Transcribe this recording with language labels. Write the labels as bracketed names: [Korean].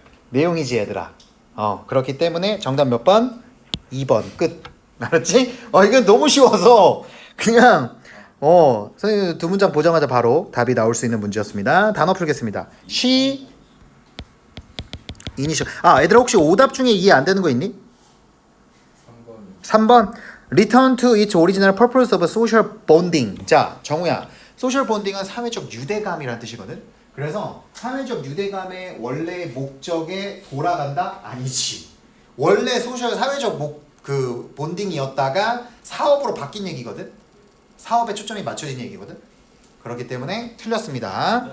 [Korean] 내용이지 얘들아. 그렇기 때문에 정답 몇 번? 2번 끝. 알았지? 이건 너무 쉬워서 그냥 선생님 두 문장 보자마자 바로 답이 나올 수 있는 문제였습니다. 단어 풀겠습니다. she 이니셜. 얘들아 혹시 오답 중에 이해 안 되는 거 있니? 3번. [English] Return to its original purpose of social bonding. [Korean] 자, 정우야. social bonding은 사회적 유대감이라는 뜻이거든. 그래서 사회적 유대감의 원래 목적에 돌아간다? 아니지. 원래 사회적 본딩이었다가 사업으로 바뀐 얘기거든. 사업에 초점이 맞춰진 얘기거든. 그렇기 때문에 틀렸습니다.